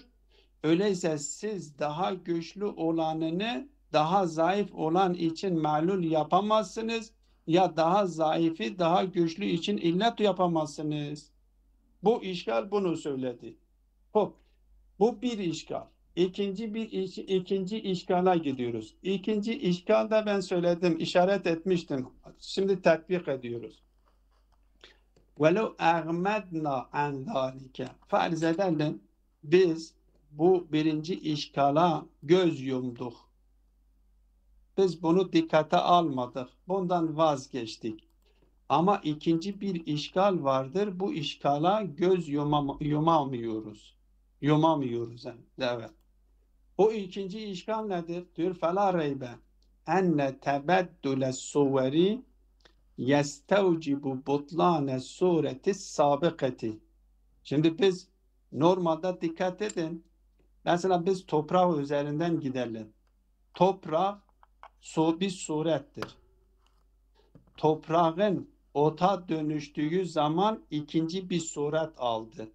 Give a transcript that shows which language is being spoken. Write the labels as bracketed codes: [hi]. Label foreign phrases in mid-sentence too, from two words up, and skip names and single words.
[tr] Öyleyse siz daha güçlü olanını daha zayıf olan için ma'lul yapamazsınız ya daha zayıfı daha güçlü için illet yapamazsınız. Bu işgal bunu söyledi. Hop. Bu bir işgal. İkinci işgala gidiyoruz. İkinci işgalda ben söyledim, işaret etmiştim. Şimdi tatbik ediyoruz. [ar] وَلَوْ اَغْمَدْنَا عَنْ ذَٰلِكَ [tr] Farz edelim, biz bu birinci işgala göz yumduk. Biz bunu dikkate almadık. Bundan vazgeçtik. Ama ikinci bir işgal vardır. Bu işgala göz yumamıyoruz. Yumamıyoruz. Evet. O ikinci işgal nedir? [ar] Diyor فَلَا رَيْبَ اَنَّ تَبَدُّلَ الصُّوَرِ يَسْتَوْجِبُ بُطْلَانَ السُّورَةِ السَّابِقَةِ. [tr] Şimdi biz normalde dikkat edin. Mesela biz toprak üzerinden gidelim. Toprak bir surettir. Toprağın ota dönüştüğü zaman ikinci bir suret aldı.